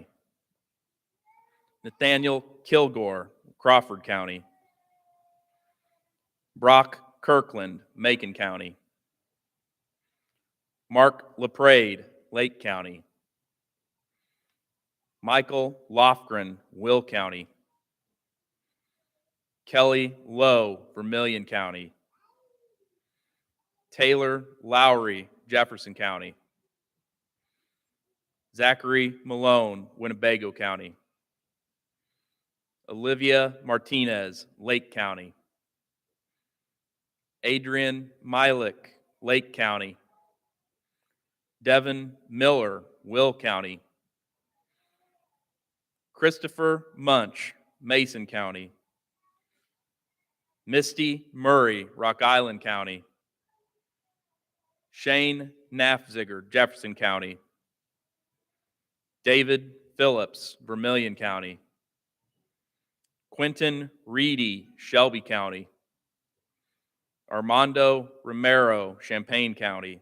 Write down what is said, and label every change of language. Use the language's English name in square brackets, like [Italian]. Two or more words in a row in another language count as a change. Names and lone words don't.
[English] Nathaniel Kilgore, Crawford County. Brock Kirkland, Macon County. Mark LaPrade, Lake County. Michael Lofgren, Will County. Kelly Lowe, Vermilion County. Taylor Lowry, Jefferson County. Zachary Malone, Winnebago County. Olivia Martinez, Lake County. Adrian Milik, Lake County. Devin Miller, Will County. Christopher Munch, Mason County. Misty Murray, Rock Island County. Shane Nafziger, Jefferson County. David Phillips, Vermilion County. Quentin Reedy, Shelby County. Armando Romero, Champaign County.